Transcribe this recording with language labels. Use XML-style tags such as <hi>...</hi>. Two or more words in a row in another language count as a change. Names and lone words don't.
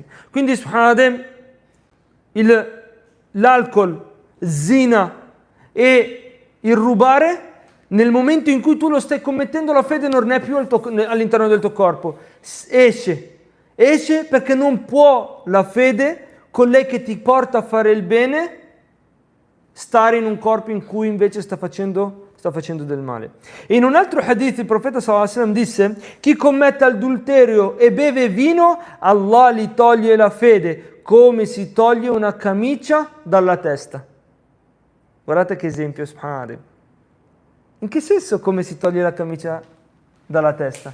<it>Quindi subhanallah, l'alcol, zina e il rubare, nel momento in cui tu lo stai commettendo, la fede non è più all'interno del tuo corpo, esce perché non può la fede, colei che ti porta a fare il bene, stare in un corpo in cui invece sta facendo del male. E in un altro hadith il profeta</it> <ar>صلى الله عليه وسلم</ar> <it>disse: chi commette adulterio e beve vino, Allah gli toglie la fede come si toglie una camicia dalla testa. Guardate che esempio, subhanallah. In che senso come si toglie la camicia dalla testa?</it>